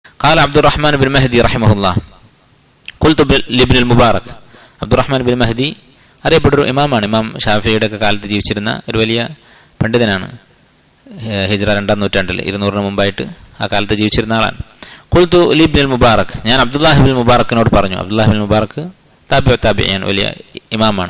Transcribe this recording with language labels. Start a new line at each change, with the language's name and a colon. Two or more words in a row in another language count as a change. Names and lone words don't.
Arabic: قال عبد الرحمن بن مهدي رحمه الله قلت لابن المبارك.
Malayalam: അബ്ദുറഹ്മാൻ ബിൻ മഹ്ദി അറിയപ്പെട്ടൊരു ഇമാമാണ്. ഇമാം ഷാഫിയുടെ ഒക്കെ കാലത്ത് ജീവിച്ചിരുന്ന ഒരു വലിയ പണ്ഡിതനാണ്. ഹിജ്റ 2-ാം നൂറ്റാണ്ടിൽ 200 മുമ്പായിട്ട് ആ കാലത്ത് ജീവിച്ചിരുന്ന ആളാണ്.
Arabic: قلت لابن المبارك,
Malayalam: ഞാൻ അബ്ദുല്ലാഹി ബിൻ മുബാറക്കിനോട് പറഞ്ഞു. അബ്ദുല്ലാഹി ബിൻ മുബാറക് താബിഈൻ വലിയ ഇമാമാണ്.